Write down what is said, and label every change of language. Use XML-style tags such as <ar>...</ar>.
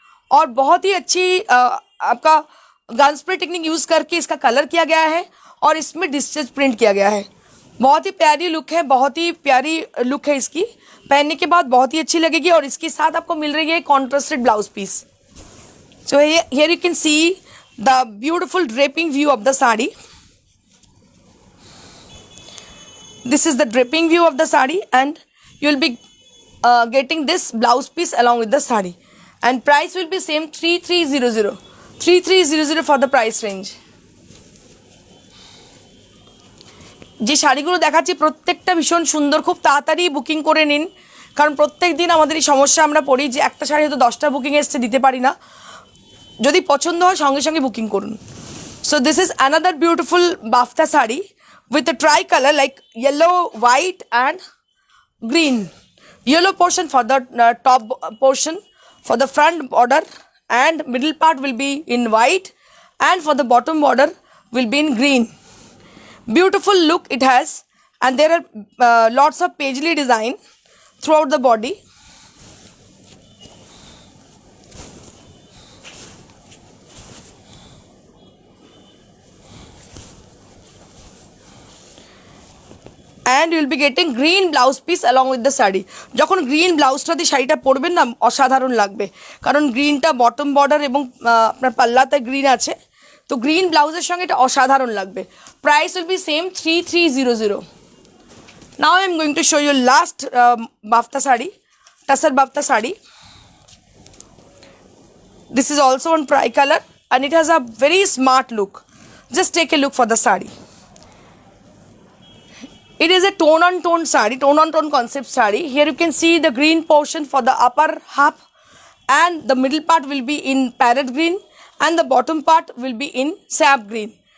<hi>और बहुत ही अच्छी आपका गन स्प्रे टेक्निक यूज करके इसका कलर किया गया है और इसमें डिस्टेंस प्रिंट किया गया है. बहुत ही प्यारी लुक है, बहुत ही प्यारी लुक है इसकी. पहनने के बाद बहुत ही अच्छी लगेगी. और इसके साथ आपको मिल रही है contrasted blouse piece.</hi> <en>So here you can see the beautiful draping view of the sari. This is the draping view of the sari and you will be getting this blouse piece along with the sari, and price will be same 3300 for the price range.</en> <bn>যে শাড়িগুলো দেখাচ্ছি প্রত্যেকটা ভীষণ সুন্দর. খুব তাড়াতাড়ি booking করে নিন, কারণ প্রত্যেক দিন আমাদের এই সমস্যা আমরা পড়ি যে একটা শাড়ি হয়তো 10টা বুকিং এসছে, দিতে পারি না. যদি পছন্দ হয় সঙ্গে সঙ্গে বুকিং করুন.</bn> <en>So this is another beautiful bafta sari with a tri-color like yellow, white and green. Yellow portion for the top portion, for the front border, and middle part will be in white, and for the bottom border will be in green. Beautiful look it has, and there are lots of paisley design throughout the body. And you will be getting green blouse piece along with the sari.</en> <bn>যখন green ব্লাউজটা দিয়ে শাড়িটা পরবেন না অসাধারণ লাগবে, কারণ গ্রিনটা বটম বর্ডার এবং আপনার পাল্লাতে গ্রিন আছে, তো গ্রিন ব্লাউজের সঙ্গে এটা অসাধারণ লাগবে.</bn> <en>Price will be same 3300. Now I am going to show you last bafta sari, tussar bafta sari. This is also on tri colour and it has a very smart look. Just take a look for the saree. It is a tone on tone saree, tone on tone concept saree. Here you can see the green portion for the upper half, and the middle part will be in parrot green and the bottom part will be in sap green.</en>